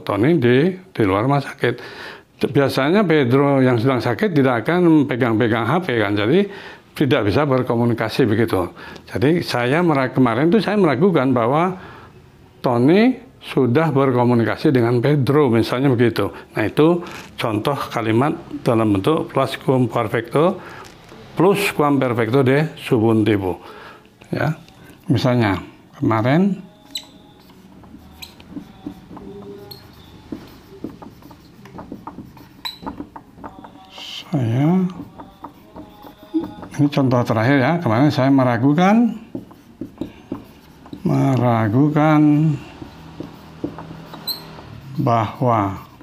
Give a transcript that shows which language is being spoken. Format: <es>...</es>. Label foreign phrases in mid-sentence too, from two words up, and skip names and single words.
<id>Tony di luar rumah sakit. Biasanya Pedro yang sedang sakit tidak akan pegang-pegang HP kan. Jadi tidak bisa berkomunikasi begitu. Jadi kemarin itu saya meragukan bahwa Tony sudah berkomunikasi dengan Pedro misalnya begitu. Nah itu contoh kalimat dalam bentuk</id> <es>pluscuamperfecto de subjuntivo.</es> <id>Ya, misalnya kemarin ini contoh terakhir ya, kemarin saya meragukan bahwa</id>